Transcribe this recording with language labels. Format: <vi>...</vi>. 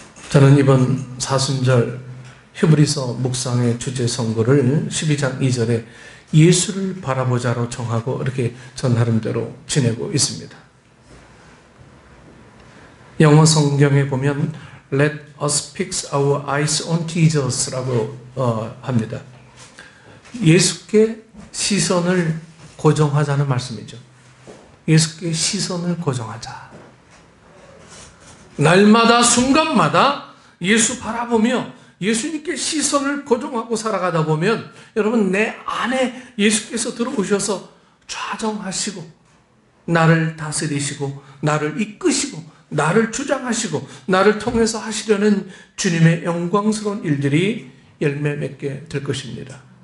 <ko>저는 이번 사순절 히브리서 묵상의 주제 선고를 12장 2절에 예수를 바라보자로 정하고 이렇게 전 나름대로 지내고 있습니다. 영어 성경에 보면</ko> <en>Let us fix our eyes on Jesus</en> <ko>라고 합니다. 예수께 시선을 고정하자는 말씀이죠. 예수께 시선을 고정하자. 날마다 순간마다 예수 바라보며 예수님께 시선을 고정하고 살아가다 보면 여러분 내 안에 예수께서 들어오셔서 좌정하시고 나를 다스리시고 나를 이끄시고 나를 주장하시고 나를 통해서 하시려는 주님의 영광스러운 일들이 열매 맺게 될 것입니다.</ko>